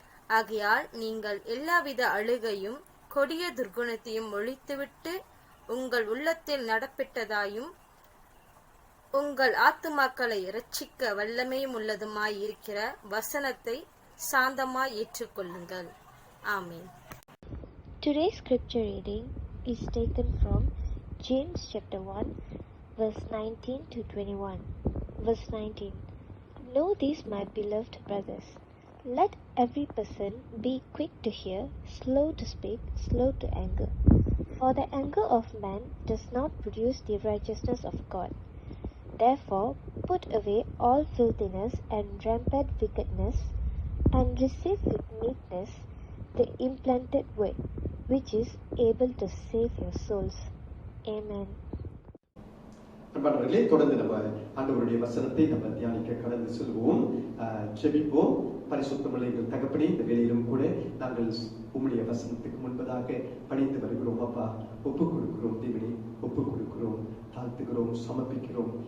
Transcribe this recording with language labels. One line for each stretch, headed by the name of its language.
Tamil: ஆகையால் நீங்கள் எல்லாவித அழுகையும் கொடிய துர்குணத்தையும் ஒழித்துவிட்டு உங்கள் உள்ளத்தில் நடப்பிட்டதாயும் உங்கள் ஆத்துமாக்களை இரட்சிக்க வல்லமையும் உள்ளதுமாய் இருக்கிற வசனத்தை சாந்தமாய் ஏற்றுக்கொள்ளுங்கள். ஆமென்.
English: Today's scripture reading is taken from James chapter 1 verse 19 to 21. Verse 19. Know this, my beloved brothers. Let every person be quick to hear, slow to speak, slow to anger. For the anger of man does not produce the righteousness of God. Therefore, put away all filthiness and rampant wickedness, and receive with meekness the implanted word, which is able to save your souls. Amen.
Tamil: அன்பானவர்களே, தொடர்ந்து நம்ம ஆண்டவருடைய வசனத்தை நம்ம தியானிக்க கடந்து செல்வோம். ஜெபிப்போம். பரிசுத்தமுள்ள எங்கள் தகப்பனே, இந்த வேளையிலும் கூட நாங்கள் உம்முடைய வசனத்துக்கு முன்பதாக பணிந்து வருகிறோம். அப்பா, ஒப்புக் கொடுக்கிறோம் தேவனே, ஒப்புக் கொடுக்கிறோம், தாழ்த்துகிறோம், சமர்ப்பிக்கிறோம்.